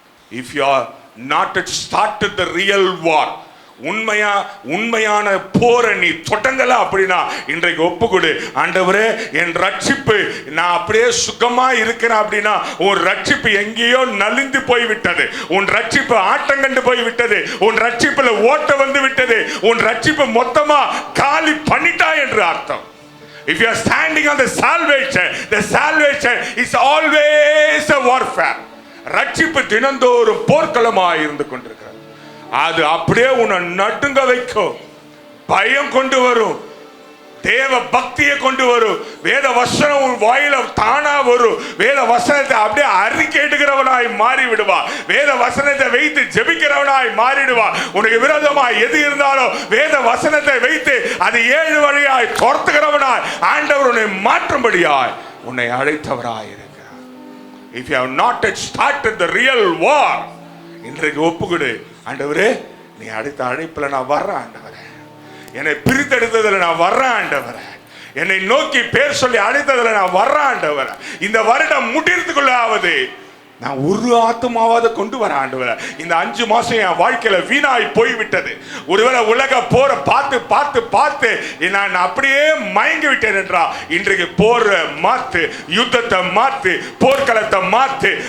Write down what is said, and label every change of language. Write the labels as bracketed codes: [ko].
[en] if you are not started the real war, [ta] உண்மையான போரை நீ தொடங்கல அப்படின்னா இன்றைக்கு ஒப்புக்கொடு. ஆண்டவரே, என் ரட்சிப்பு, நான் அப்படியே சுகமா இருக்கிறேன் அப்படின்னா உன் ரட்சிப்பு எங்கேயோ நலிந்து போய்விட்டது, உன் ரட்சிப்பு ஆட்டங்கண்டு போய்விட்டது, உன் ரட்சிப்புல ஓட்ட வந்து விட்டது, உன் ரட்சிப்பு மொத்தமா காலி பண்ணிட்டா என்று அர்த்தம். [en] If you are standing on the salvation is always a warfare. [ta] ரட்சிப்பு தினந்தோறும் போர்க்களமாய் இருந்து கொண்டிருக்கிறது. அது அப்படியே உன்னை நடுங்க வைக்கும், பயம் கொண்டு வரும், தேவ பக்தியை கொண்டு வரும். வேத வசனம் உன் வாயில தானா வரும். வேத வசனத்தை அப்படியே அறிக்கையிடுகிறவனாய் மாறி விடுவா. வேத வசனத்தை வைத்து ஜெபிக்கிறவனாய் மாறிடுவா. உனக்கு விரோதமாய் எது இருந்தாலும் வேத வசனத்தை வைத்து அது 7 வழியாய் துரத்துகிறவனாய் ஆண்டவர் உன்னை மாற்றும்படியாய் உன்னை அழைத்தவராய் இருக்கிறார். [en] If you have not yet started the real war, [ta] இன்றைக்கு ஒப்புக்கொடு. ஆண்டவரே, நீ அடுத்த அழைப்புல நான் வர்றேன் ஆண்டவரே, என்னை பிரித்தெடுத்ததுல நான் வர்றேன் ஆண்டவரே, என்னை நோக்கி பேர் சொல்லி அழைத்ததுல நான் வர்றேன் ஆண்டவரே, இந்த வருடம் முடிறதுக்குள்ளாவது நான் ஒரு ஆத்மாவாத கொண்டு வர ஆண்டவரே. இந்த 5 மாசம் என் வாழ்க்கையில வீணாய் போய்விட்டது. ஒருவேளை உலக போற பார்த்து பார்த்து பார்த்து நான் அப்படியே மயங்கி விட்டேன் என்றா, இன்றைக்கு போற மாத்து, யுத்தத்தை மாத்து, போர்க்களத்தை மாத்து.